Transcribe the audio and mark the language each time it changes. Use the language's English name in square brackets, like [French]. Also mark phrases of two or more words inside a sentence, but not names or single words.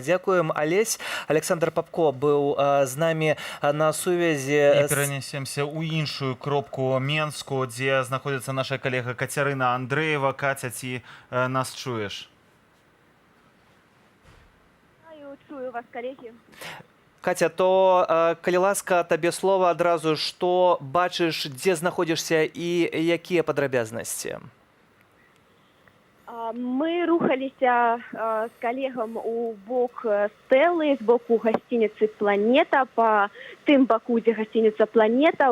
[Belarusian] Дзякуем, Алесь. Александр Папко быў з намі на сувязі. І перанесемся ў іншую кропку Менску, дзе знаходзіцца наша калега Кацярына Андрэева. Каця, ці нас чуеш? [Russian] Чую вас, коллеги. [Belarusian] Катя, то калі ласка, табе слова адразу, што бачыш, дзе знаходзішся і якія падрабязнасці? Мы рухаліся з калегам у бок стэлы, з боку гасцініцы «Планета», па тым баку, дзе гасцініца «Планета».